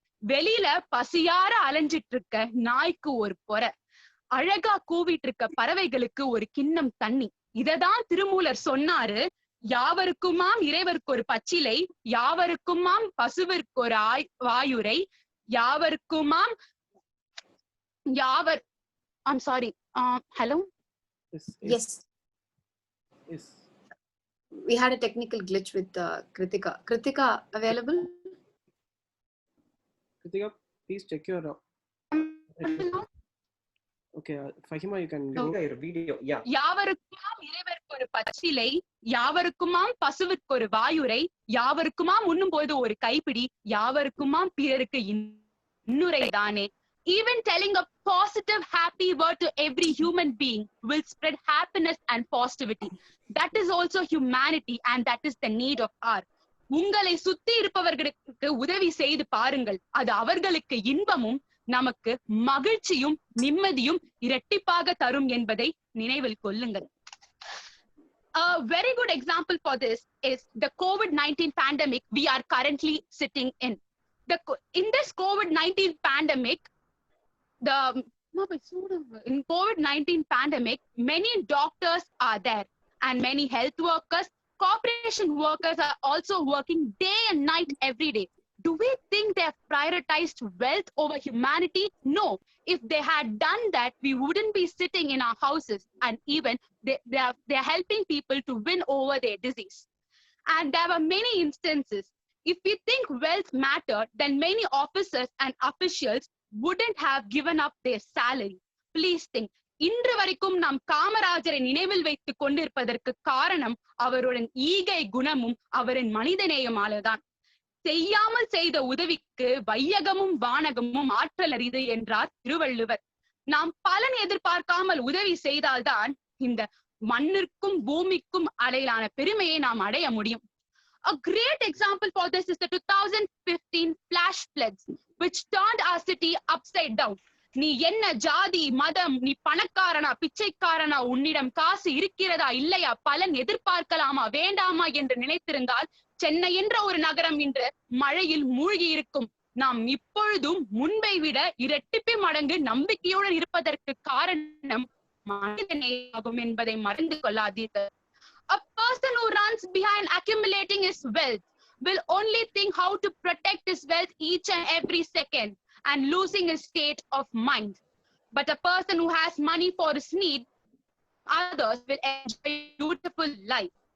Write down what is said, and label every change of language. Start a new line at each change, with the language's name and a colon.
Tamil: வெளியில பசியார அலைஞ்சிட்டு இருக்க நாய்க்கு ஒரு பொறை, அழகா கூவிட்டு இருக்க பறவைகளுக்கு ஒரு கிண்ணம் தண்ணி. இததான் திருமூலர் சொன்னாரு, யாவருக்குமாம் இறைவருக்கு ஒரு பச்சிலை, யாவருக்குமாம் பசுவிற்கு ஒரு வாயுரை, யாவருக்குமாம் யாவர்
English: I'm sorry. Hello? Yes. We had a technical glitch with Kritika. Kritika, available? Kritika, please check your... Okay, Fahima, you can go your video. Yeah.
Tamil: யாவருக்குமாம் இறைவருக்கு ஒரு பச்சிலை, யாவருக்குமாம் பசுவிற்கு ஒரு வாயுரை, யாவருக்குமாம் உண்ணும்போது ஒரு கைப்பிடி, யாவருக்குமாம் பிறருக்கு இன்னுரை தானே.
English: Even telling a positive, happy word to every human being will spread happiness and positivity. That is also humanity, and that is the need of our.
Tamil: உங்களை சுத்தி இருப்பவர்களுக்கு உதவி செய்து பாருங்கள், அது அவர்களுக்கு இன்பமும் நமக்கு மகிழ்ச்சியும் நிம்மதியும் இரட்டிப்பாக தரும் என்பதை நினைவில் கொள்ளுங்கள்.
English: A very good example for this is the COVID-19 pandemic we are currently sitting in. In this COVID-19 pandemic, in COVID-19 pandemic, many doctors are there and many health workers, corporation workers are also working day and night every day. Do we think they have prioritized wealth over humanity? No. If they had done that, we wouldn't be sitting in our houses, and even they are helping people to win over their disease. And there were many instances. If we think wealth mattered, then many officers and officials wouldn't have given up their salary. Please think.
Tamil: இன்று வரைக்கும் நாம் காமராஜரை நினைவில் வைத்துக் கொண்டிருப்பதற்கு காரணம் அவருடன் ஈகை குணமும் அவரின் மனிதநேயமாலதான். செய்யாமல் செய்த உதவிக்கு வையகமும் வானகமும் ஆற்றல் அறிது என்றார் திருவள்ளுவர். நாம் பலன் எதிர்பார்க்காமல் உதவி செய்தால்தான் இந்த மண்ணிற்கும் பூமிக்கும் அடையிலான பெருமையை நாம் அடைய முடியும்.
English: A great example for this is the 2015 flash floods, which turned our city upside down.
Tamil: நீ என்ன ஜாதி மதம், நீ பணக்காரனா பிச்சைக்காரனா, உன்னிடம் காசு இருக்கிறதா இல்லையா, பலன் எதிர்பார்க்கலாமா வேண்டாமா என்று நினைத்திருந்தால் சென்னை என்ற ஒரு நகரம் இன்று மழையில் மூழ்கி இருக்கும். நாம் இப்பொழுதும் முன்பை விட இரட்டிப்பு மடங்கு நம்பிக்கையுடன் இருப்பதற்கு காரணம் மனிதநேயமாகும் என்பதை மறந்து கொள்ளாதீர்கள்.
English: A person who runs behind accumulating his wealth will only think how to protect his wealth each and every second and losing his state of mind. But a person who has money for his need, others will enjoy a beautiful life.